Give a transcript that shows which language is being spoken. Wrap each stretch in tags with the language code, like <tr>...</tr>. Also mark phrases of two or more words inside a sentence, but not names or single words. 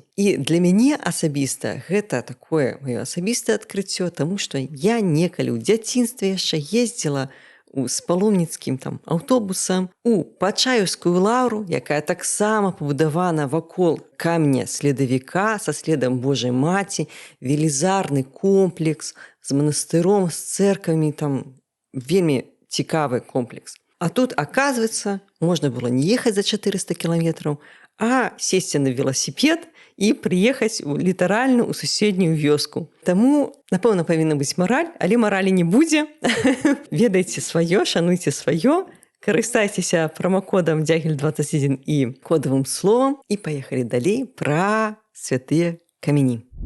<be>І для мяне асабіста гэта такое маё асабістае адкрыццё, таму што я некалі ў дзяцінстве яшчэ ездзіла з паломніцкім аўтобусам у Пачаеўскую лаўру, якая таксама пабудавана вакол каменя-следавіка са следам Божай Маці, велізарны комплекс з манастыром, з цэрквамі, вельмі цікавы комплекс. А тут,</be> <ru>оказывается, можно было не ехать за 400 километров, а сесть на велосипед и приехать</ru> <be>літаральна ў суседнюю вёску. Таму, напэўна, павінна быць мараль, але маралі не будзе. Ведайце сваё, шануйце сваё, карыстайцеся промокодам Дягіль21 і кодавым словам і паехалі далей пра святыя камені.</be>